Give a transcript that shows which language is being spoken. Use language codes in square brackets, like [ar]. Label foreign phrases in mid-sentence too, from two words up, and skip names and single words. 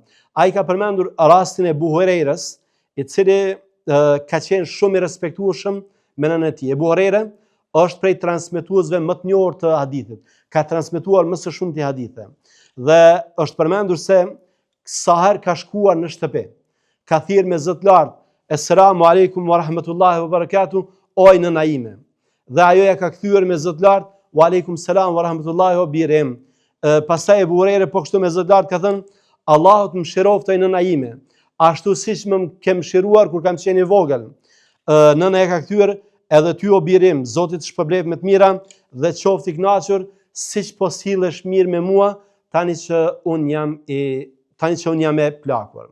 [sq] Ai ka përmendur rastin e Abu Hurairës, i cili ka qenë shumë i respektueshëm me nënën e tij. Abu Huraira është prej transmetuesve më të njohur të hadithit. Ka transmetuar më së shumti hadithe. Dhe është përmendur se sa herë ka shkuar në shtëpi, ka thirrë me zot lart, [ar] "السلام عليكم ورحمة الله وبركاته", [sq] oj nëna ime. Dhe ajo ja ka kthyer me zot lart, [ar] "وعليكم السلام ورحمة الله و birim". [sq] Pastaj Abu Huraira po kështu me zot lart ka thënë, "Allahu të mëshiroftoj nëna ime, ashtu siç më ke mëshiruar kur kam qenë i vogël". Nëna e ka kthyer, "Edhe ty o birim, Zoti të shpërblet me të mira dhe qofti i kënaqur, siç po sillesh mirë me mua, tani që un jam e plakur".